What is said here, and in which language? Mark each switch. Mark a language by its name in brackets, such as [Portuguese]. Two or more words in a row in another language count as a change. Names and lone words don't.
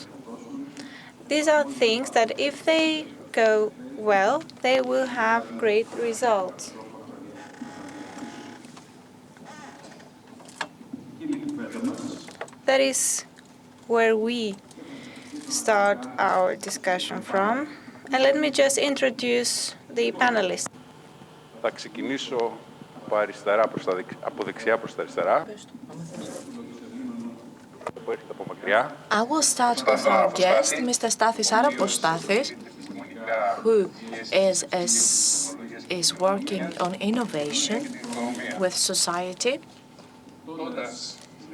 [English] These are things that if they go well, they will have great results. That is where we start our discussion from. And let me just introduce the panelists. [Greek] Θα ξεκινήσω από δεξιά προς τα αριστερά. [English] I will start with our guest, Mr. Stathis Arapostathis, who is working on innovation with society.